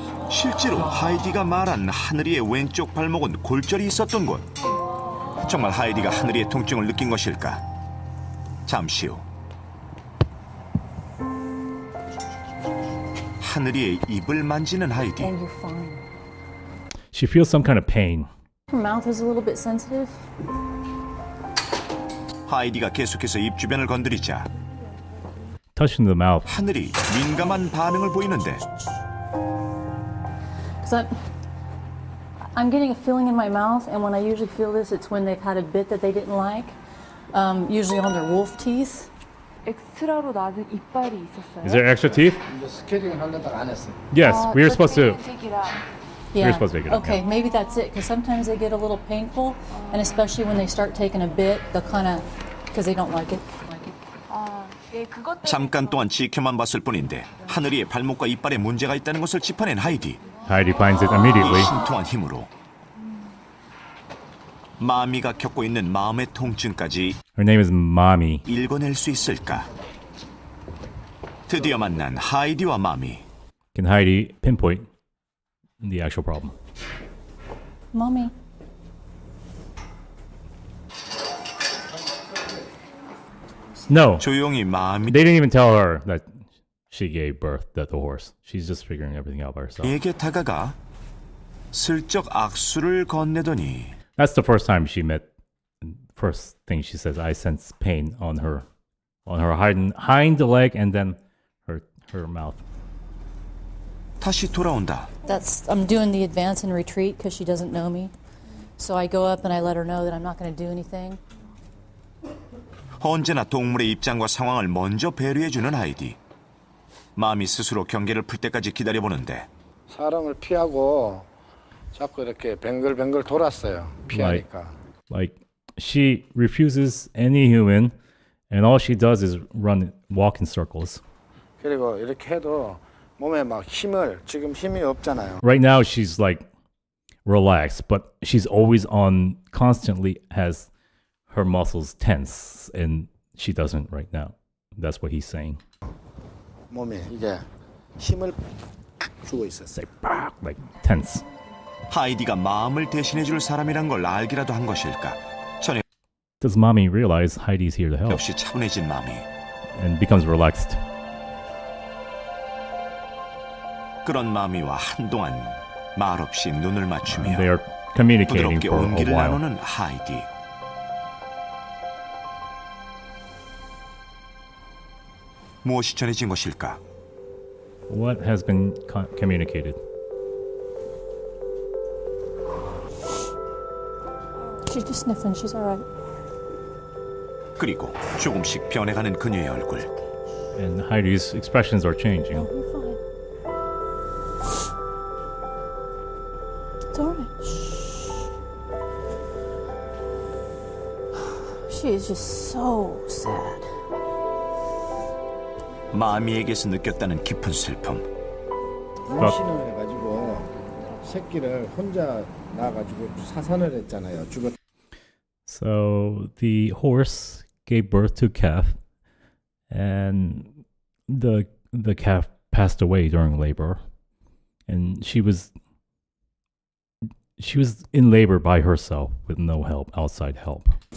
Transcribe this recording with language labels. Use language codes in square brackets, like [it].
[ko] 실제로 하이디가 말한 하늘이의 왼쪽 발목은 골절이 있었던 곳. 정말 하이디가 하늘이의 통증을 느낀 것일까? 잠시 후 하늘이의 입을 만지는 하이디. [en] And you're fine. She feels some kind of pain. Her mouth is a little bit sensitive. [ko] 하이디가 계속해서 입 주변을 건드리자 [en] Touching the mouth. [ko] 하늘이 민감한 반응을 보이는데. [en] I'm getting a feeling in my mouth, and when I usually feel this, it's when they've had a bit that they didn't like, usually on their wolf teeth. [ko] 엑스트라로 나는 이빨이 있었어요. [en] Is there extra teeth? [ko] 스케일링 하려다가 안 했어요. [en] Yes, we were supposed to. Yeah. You're supposed to make it up, okay, yeah. maybe that's it, because sometimes they get a little painful, and especially when they start taking a bit, they'll kind of, because they don't like it. [ko] 잠깐 동안 지켜만 봤을 뿐인데 하늘이의 발목과 이빨에 문제가 있다는 것을 짚어낸 하이디. [en] Heidi finds it immediately. [ko] 이 신통한 힘으로 마미가 겪고 있는 마음의 통증까지 [en] Her name is Mommy. [ko] 읽어낼 수 있을까? 드디어 만난 하이디와 마미. [en] Can Heidi pinpoint the actual problem? Mommy. No. [ko] 조용히 마미. [en] They didn't even tell her that she gave birth to the horse. She's just figuring everything out by herself. [ko] 에게 다가가 슬쩍 악수를 건네더니. [en] That's the first time she met. First thing she says, I sense pain on her hind leg and then her mouth. [ko] 다시 돌아온다. [en] I'm doing the advance and retreat because she doesn't know me. So I go up and I let her know that I'm not going to do anything. [ko] 언제나 동물의 입장과 상황을 먼저 배려해주는 하이디. 마음이 스스로 경계를 풀 때까지 기다려보는데 사람을 피하고 자꾸 이렇게 뱅글뱅글 돌았어요. 피하니까. [en] Like she refuses any human and all she does is walk in circles. [ko] 그리고 이렇게 해도 몸에 막 지금 힘이 없잖아요. [en] Right now she's like relaxed, but she's always constantly has her muscles tense, and she doesn't right now. That's what he's saying. [ko] 몸에 이게 힘을 주고 있었어요. [en] Like tense. [ko] 하이디가 마음을 대신해줄 사람이란 걸 알기라도 한 것일까? 전혀 [en] Does mommy realize Heidi's here to help? [ko] 역시 차분해진 마음이. [en] And becomes relaxed. [ko] 그런 마음이와 한동안 말없이 눈을 맞추며 [en] They are communicating [ko] 부드럽게 [en] for a [ko] 온기를 [en] while. [ko] 나누는 하이디. 무엇이 전해진 것일까? [en] What has been communicated? She's just sniffing. She's all right. [ko] 그리고 조금씩 변해가는 그녀의 얼굴. [en] And Heidi's expressions are changing. Oh, you're fine. It's all right. Shh. She is just so sad. [ko] 마미에게서 느꼈다는 깊은 슬픔. 임신을 해가지고 새끼를 혼자 낳아가지고 사산을 했잖아요. 죽었. [en] So the horse gave birth to calf, and the calf passed away during labor, and she was in labor by herself with no help, outside help.